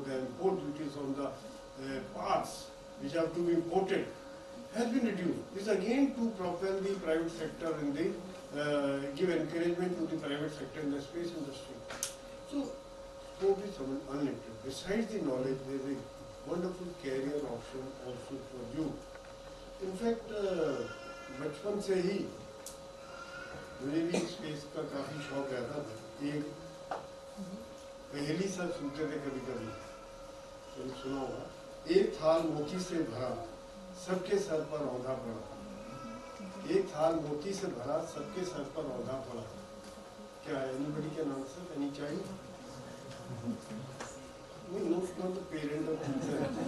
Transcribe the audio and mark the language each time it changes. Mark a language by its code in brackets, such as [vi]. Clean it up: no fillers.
[en] The import duties on the parts which have to be imported has been reduced. This is again to propel the private sector and give encouragement to the private sector in the space industry. So, scope is unlimited. Besides the knowledge, there is a wonderful career option also for you. In fact, [hi] बचपन से ही मुझे भी space का काफ़ी शौक रहता था। एक पहेली सा सुनते थे कभी कभी, तो सुना होगा, एक थाल मोती से भरा सबके सर पर औंधा पड़ा, एक थाल मोती से भरा सबके सर पर औंधा पड़ा। [en] क्या है? Anybody can answer? Any child? No, not the parent of teacher.